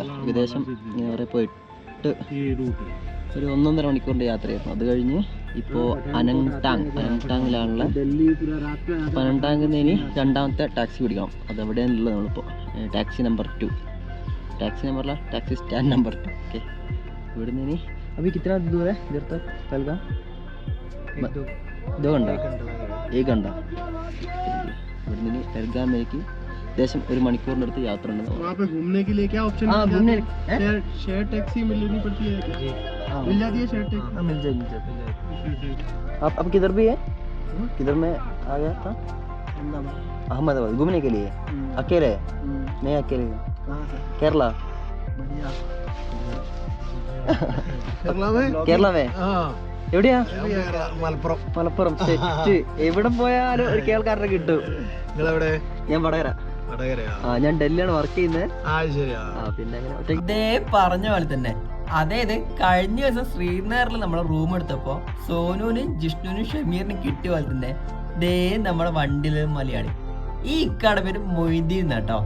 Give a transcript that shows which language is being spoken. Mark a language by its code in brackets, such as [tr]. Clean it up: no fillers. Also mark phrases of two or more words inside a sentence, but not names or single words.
[ml] ഏകദേശം പോയിട്ട് ഒരു 1.5 മണിക്കൂറിൻ്റെ യാത്രയായിരുന്നു. അത് കഴിഞ്ഞ് ഇപ്പോൾ അനങ്ടാങ്ങിലാണുള്ള. അപ്പോൾ അനങ്ടാങ്ങിൽ നിന്ന് ഇനി രണ്ടാമത്തെ ടാക്സി പിടിക്കണം. അതെവിടെയാണുള്ളത് നമ്മളിപ്പോൾ [en] taxi number [ml] 2. ടാക്സി നമ്പറില [en] taxi stand number [ml] 2. ഓക്കെ, ഇവിടെ നിന്ന് ഇനി അപ്പോൾ [hi] कितना दूर है इधर तक [ml] पहलगाम? [hi] 2 घंटा 1 घंटा. [ml] ഇവിടെ നിന്ന് പെഹൽഗാമിലേക്ക് ഏകദേശം 1 മണിക്കൂറിൻ്റെ അടുത്ത് യാത്ര ഉണ്ട്. [hi] घूमने के लिए क्या ऑप्शन है? घूमने [en] share taxi [hi] मिलनी पड़ती है, मिल जाती है [en] share taxi? [hi] हाँ मिल जाएगी. आप किधर भी है? किधर में आ गया था? अहमदाबाद घूमने के लिए. अकेले? नहीं अकेले. केरला. [ml] കേരള വേ എവിടെയാ? മലപ്പുറം. സെറ്റ്. എവിടെ പോയാലും ഒരു കേൾക്കാരനെ കിട്ടും. ഞാൻ വടകര. ഞാൻ ഡൽഹിയാണ് വർക്ക് ചെയ്യുന്നത്. പിന്നെ ഇതേ പറഞ്ഞ പോലെ തന്നെ, അതായത് കഴിഞ്ഞ ദിവസം ശ്രീനഗറിൽ നമ്മൾ റൂം എടുത്തപ്പോൾ സോനുവിനും ജിഷ്ണുവിനും ഷമീറിനും കിട്ടിയ പോലെ തന്നെ ദേ നമ്മുടെ വണ്ടിയിലെ മലയാളി ഈ ഇക്കാടെ പേര് മൊയ്തീൻ കേട്ടോ.